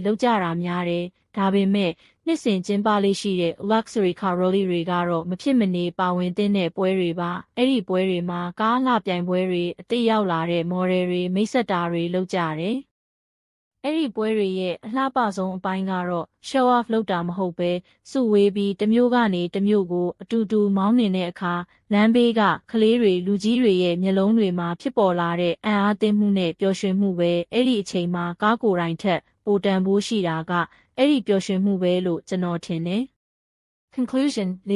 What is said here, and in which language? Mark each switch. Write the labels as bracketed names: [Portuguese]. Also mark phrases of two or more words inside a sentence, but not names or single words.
[Burmese] လုပ်ကြတာများတယ်ဒါပေမဲ့နှစ်စဉ်ကျင်းပလေးရှိတဲ့ Luxury Car Rally တွေကတော့မဖြစ်မနေပါဝင်သင့်တဲ့ပွဲတွေပါအဲ့ဒီပွဲတွေမှာ ကားလှပြိုင်ပွဲတွေအသစ်ရောက်လာတဲ့ model တွေမိတ်ဆက်တာတွေလုပ်ကြတယ်အဲ့ဒီပွဲတွေရဲ့အလှပဆုံးအပိုင်းကတော့ [English] show off [Burmese] လုပ်တာမဟုတ်ပဲစုဝေးပြီးတစ်မျိုးကနေတစ်မျိုးကိုအတူတူမောင်းနေတဲ့အခါလမ်းဘေးကကလေးတွေလူကြီးတွေရဲ့မျက်လုံးတွေမှာဖြစ်ပေါ်လာတဲ့အံ့အားသင့်မှုနဲ့ပျော်ရွှင်မှုပဲအဲ့ဒီအချိန်မှာကားကိုယ်တိုင်ထက်ပိုတန်ဖိုးရှိတာကအဲ့ဒီပျော်ရွှင်မှုပဲလို့ကျွန်တော်ထင်တယ် Conclusion